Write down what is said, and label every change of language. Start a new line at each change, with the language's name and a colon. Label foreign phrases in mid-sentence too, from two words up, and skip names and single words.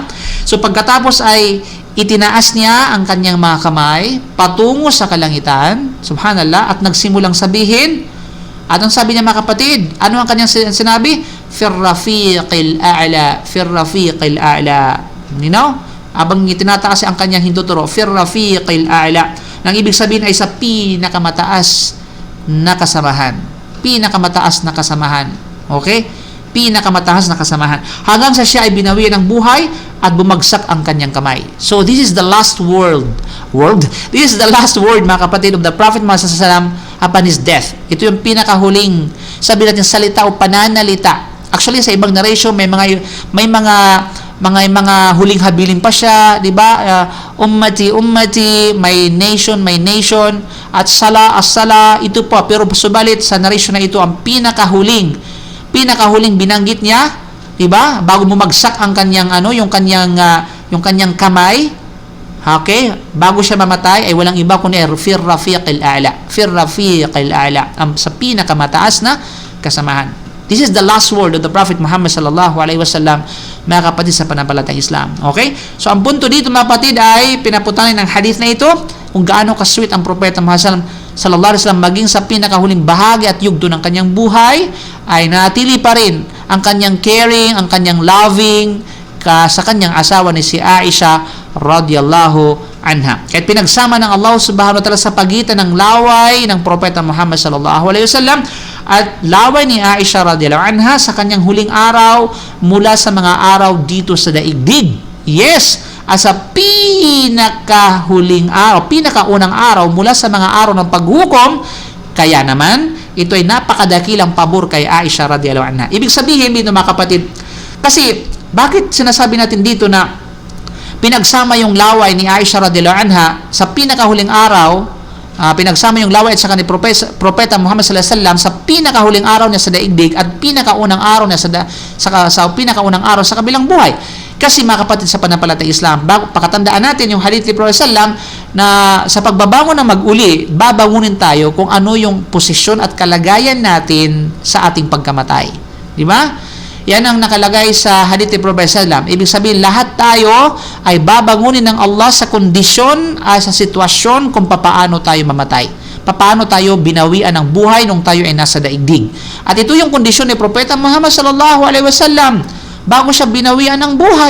Filipino: So pagkatapos ay itinaas niya ang kanyang mga kamay patungo sa kalangitan, subhanallah, at nagsimulang sabihin, at ang sabi niya mga kapatid, ano ang kanyang sinabi?
Arabic: في الرفيق الأعلى، في الرفيق الأعلى.
English: You know?
Filipino: Abang itinataas ang kanyang hinduturo,
Arabic: في الرفيق الأعلى.
Filipino: Nang ibig sabihin ay sa pinakamataas na kasamahan. Pinakamataas na kasamahan. Okay? Pinakamataas na kasamahan. Hanggang sa siya ay binawian ng buhay at bumagsak ang kanyang kamay.
English: So, this is the last word. This is the last word,
Filipino: mga kapatid,
English: of the Prophet Muhammad
Arabic: صلى الله عليه وسلم
English: upon his death.
Filipino: Ito yung pinakahuling, sabi natin, salita o pananalita. Actually, sa ibang narration, may mga huling habilin pa siya, di ba? Ummati,
English: my nation,
Filipino: at as-sala, ito po. Pero subalit sa narration na ito, ang pinakahuling binanggit niya, di ba? Bago bumagsak ang kanyang yung kanyang kamay, okay? Bago siya mamatay ay walang iba kundi
Arabic: في الرفيق الأعلى,
Filipino: sa pinakamataas na kasamahan.
English: This is the last word of the Prophet Muhammad
Arabic: صلى الله عليه وسلم,
Filipino: mga kapatid sa pananampalatayang Islam. Okay? So, ang punto dito, mga kapatid, ay pinaputanin ng hadith na ito kung gaano ka-sweet ang Propeta Muhammad
Arabic: صلى الله عليه وسلم
Filipino: maging sa pinakahuling bahagi at yugto ng kanyang buhay ay natili pa rin ang kanyang caring, ang kanyang loving sa kanyang asawa ni si Aisha
Arabic: رضي الله عنها.
Filipino: Kahit pinagsama ng Allah
Arabic: سبحانه وتعالى
Filipino: sa pagitan ng laway ng Propeta Muhammad
Arabic: صلى الله عليه وسلم
Filipino: at laway ni Aisha
Arabic: رضي الله عنها
Filipino: sa kanyang huling araw mula sa mga araw dito sa daigdig. Yes, as sa pinakahuling araw, pinakaunang araw mula sa mga araw ng paghukom, kaya naman ito ay napakadakilang pabor kay Aisha
Arabic: رضي الله عنها.
Filipino: Ibig sabihin dito mga kapatid, kasi bakit sinasabi natin dito na pinagsama yung laway ni Aisha
Arabic: رضي الله عنها
Filipino: sa pinakahuling araw, pinagsama yung laway at saka ni Propeta Muhammad
Arabic: صلى الله عليه وسلم
Filipino: sa pinakahuling araw niya sa daigdig at pinakaunang araw niya sa pinakaunang araw sa kabilang buhay. Kasi mga kapatid sa pananampalatayang Islam, pakatandaan natin yung hadith ni Prophet
Arabic: صلى الله عليه وسلم
Filipino: na sa pagbabangon ng mag-uli, babangunin tayo kung ano yung posisyon at kalagayan natin sa ating pagkamatay. Di ba? Yan ang nakalagay sa hadith ni Prophet
Arabic: صلى الله عليه وسلم.
Filipino: Ibig sabihin, lahat tayo ay babangunin ng Allah sa kondisyon, sa sitwasyon kung papaano tayo mamatay. paano tayo binawian ng buhay nung tayo ay nasa daigdig. At ito yung kondisyon ni Propeta Muhammad
Arabic: صلى الله عليه وسلم
Filipino: bago siya binawian ng buhay.